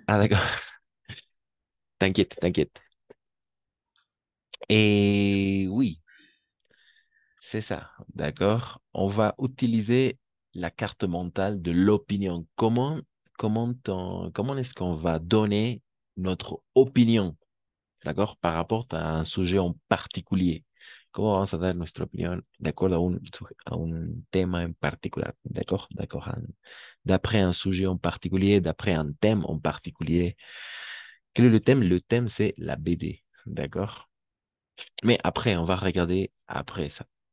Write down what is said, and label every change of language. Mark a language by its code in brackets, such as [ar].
[fr] Ah, d'accord. T'inquiète, t'inquiète. Et oui, c'est ça. D'accord. On va utiliser la carte mentale de l'opinion. Comment est-ce qu'on va donner notre opinion, d'accord, par rapport à un sujet en particulier? [es] ¿Cómo vamos a dar nuestra opinión de acuerdo a un tema en particular? [fr] D'accord? D'accord. D'après un sujet en particulier, d'après un thème en particulier. Quel est le thème? Le thème, c'est la BD. D'accord? Mais après, on va regarder après ça.